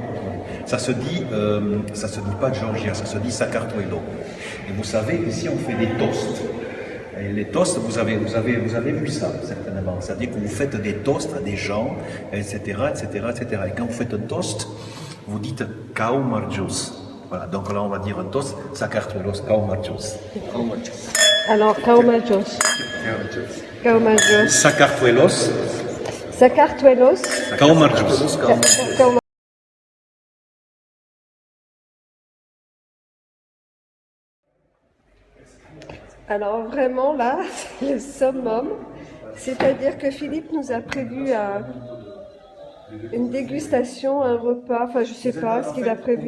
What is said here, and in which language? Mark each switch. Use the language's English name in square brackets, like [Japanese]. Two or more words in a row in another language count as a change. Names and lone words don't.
[French] Ça se dit pas Georgia, ça se dit Sakartvelo. Et vous savez, ici, on fait des toasts. Et les toasts, vous avez vu ça, certainement. C'est-à-dire que vous faites des toasts à des gens, etc., etc., etc. Et quand vous faites un toast, vous dites [Georgian] გაუმარჯოს. [French] Voilà, donc là, on va dire un toast, [Georgian] საქართველოს, გაუმარჯოს. Alors, გაუმარჯოს. გაუმარჯოს. Sakartvelos. Sakartvelos. გაუმარჯოს. [French] Alors vraiment là, c'est le summum. C'est-à-dire que Philippe nous a prévu une dégustation, un repas, enfin je sais pas ce qu'il a prévu.